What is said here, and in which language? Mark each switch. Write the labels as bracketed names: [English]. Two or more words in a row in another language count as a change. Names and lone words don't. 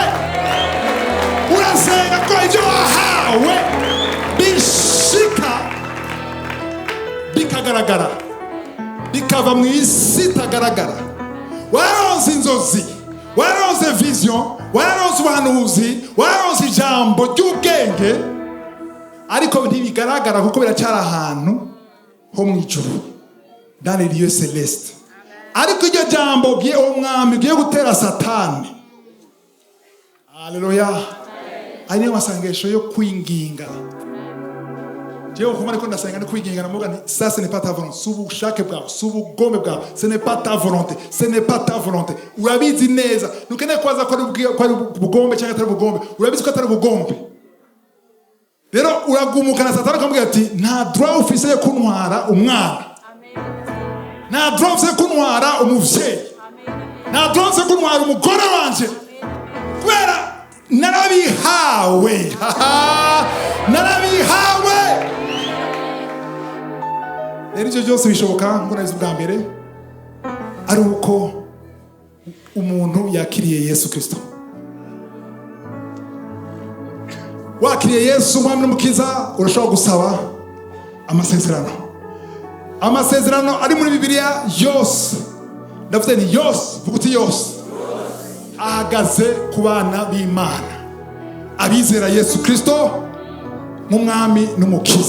[Rundi] Urasenga ko ibyo wahawe bishika bikagaragara, bikava mu isi itagaragara. Waronse inzozi, waronse vision, waronse ubuhanuzi, waronse ijambo ry'ubwenge, ariko ntibigaragara kuko biracyari ahantu ho mu ijuru, [French] dans les lieux célestes. [Rundi] Ariko iryo jambo ugiye umwami ugiye gutera Satani, haleluya, ari niyo masengesho yo kwinginga. Jewe kuma ariko ndasenga no kwinginga namuga nti [French] ça ce n'est pas ta volonté, [Rundi] subushake bwawe, subugome bwawe, [French] ce n'est pas ta volonté, ce n'est pas ta volonté. [Rundi] Urabizi neza nukeneye kwaza ko ari bugombe cyangwa atari bugombe, urabizi ko atari bugombe. Rero uragumuka na Satani akamubwira ati nta droit ufise yo kuntwara umwana, nta droit ufise kuntwara umuvyeyi, nta droit ufise kuntwara umugore wanje, kubera narabihawe. Narabihawe. Rero ivyo byose bishoboka ngo nabizi bwa mbere ari uko umuntu yakiriye Yesu Kristo. Wakiriye Yesu umwami n'umukiza, urashobora gusaba amasezerano. Amasezerano ari muri Bibiliya yose, ndavuze ni yose, vuga uti yose, ahagaze ku bana b'Imana, abizera Yesu Kristo nk'umwami n'umukiza.